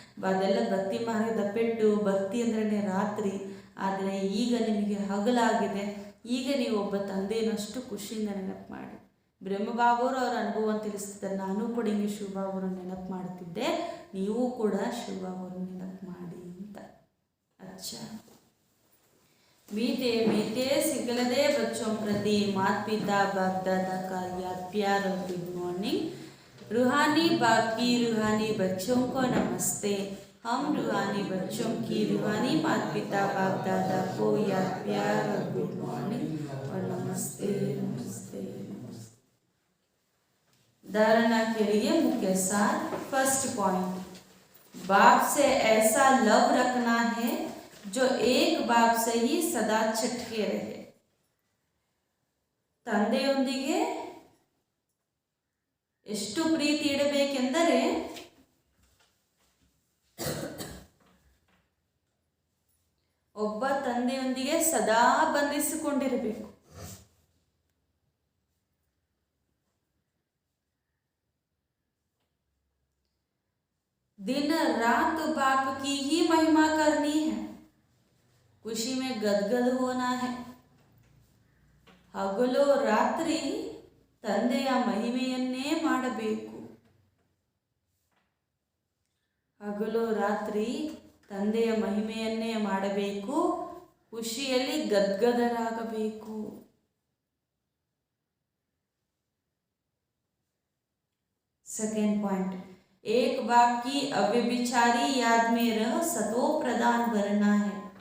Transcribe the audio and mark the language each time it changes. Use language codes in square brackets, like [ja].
[kn] ಅದೆಲ್ಲ ಭಕ್ತಿ ಮಾರ್ಗದ ಪೆಟ್ಟು. ಭಕ್ತಿ ಅಂದ್ರೇ ರಾತ್ರಿ, ಆದರೆ ಈಗ ನಿಮಗೆ ಹಗಲಾಗಿದೆ. ಈಗ ನೀವು ಒಬ್ಬ ತಂದೆಯನ್ನಷ್ಟು ಖುಷಿಯಿಂದ ನೆನಪು ಮಾಡಿ. ಬ್ರಹ್ಮಬಾಬುರು ಅವ್ರ ಅನುಭವವನ್ನು ತಿಳಿಸ್ತಿದ್ದಾರೆ. ನಾನು ಕೂಡ ಹಿಂಗೆ ಶಿವಬಾಬುರನ್ನ ನೆನಪು ಮಾಡ್ತಿದ್ದೆ, ನೀವು ಕೂಡ ಶಿವಬಾಬುರನ್ನ ನೆನಪು ಮಾಡಿ ಅಂತ. [hi] अच्छा, मीठे मीठे सिकलदे बच्चों प्रति माता पिता बाप दादा का याद प्यार और गुड मॉर्निंग। रूहानी बाप की रूहानी बच्चों को नमस्ते। हम रूहानी बच्चों की रूहानी माता पिता बाप दादा को याद प्यार और गुड मॉर्निंग और नमस्ते नमस्ते नमस्ते। धारणा के लिए मुख्य सार। फर्स्ट पॉइंट, बाप से ऐसा लव रखना है जो एक बाप से ही सदा चिटके रहे। [kn] ತಂದೆಯೊಂದಿಗೆ ಎಷ್ಟು ಪ್ರೀತಿ ಇಡಬೇಕೆಂದರೆ ಒಬ್ಬ ತಂದೆಯೊಂದಿಗೆ ಸದಾ ಬಂಧಿಸಿಕೊಂಡಿರಬೇಕು. [hi] दिन रात बाप की ही महिमा करनी है, खुशी में गदगद होना है। [kn] ಹಗಲು ರಾತ್ರಿ ತಂದೆಯ ಮಹಿಮೆಯನ್ನೇ ಮಾಡಬೇಕು. ಹಗಲು ರಾತ್ರಿ ತಂದೆಯ ಮಹಿಮೆಯನ್ನೇ ಮಾಡಬೇಕು, ಖುಷಿಯಲ್ಲಿ ಗದ್ಗದರಾಗಬೇಕು. [hi] सेकेंड पॉइंट, एक बाप की अव्यभिचारी याद में रह सतो प्रदान बनना है।